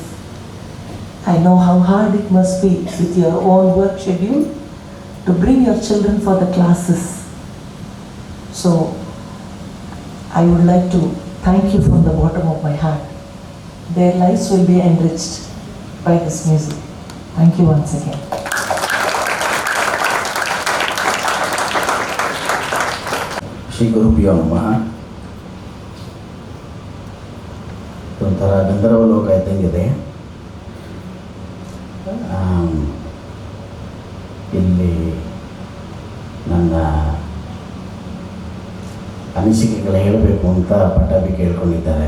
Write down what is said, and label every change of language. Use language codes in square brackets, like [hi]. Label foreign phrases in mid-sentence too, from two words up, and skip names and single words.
[en] I know how hard it must be with your own work schedule to bring your children for the classes. So I would like to thank you from the bottom of my heart. Their lives will be enriched by this music. Thank you once again. [sa] ಶ್ರೀ ಗುರುಭ್ಯೋ ನಮಃ. [kn] ಒಂಥರ ಗಂಧರ್ವ ಲೋಕ ಇದ್ದಂಗಿದೆ. ಇಲ್ಲಿ ನನ್ನ ಅನಿಸಿಕೆಗಳು ಹೇಳಬೇಕು ಅಂತ ಪಟಾಭಿ ಕೇಳ್ಕೊಂಡಿದ್ದಾರೆ.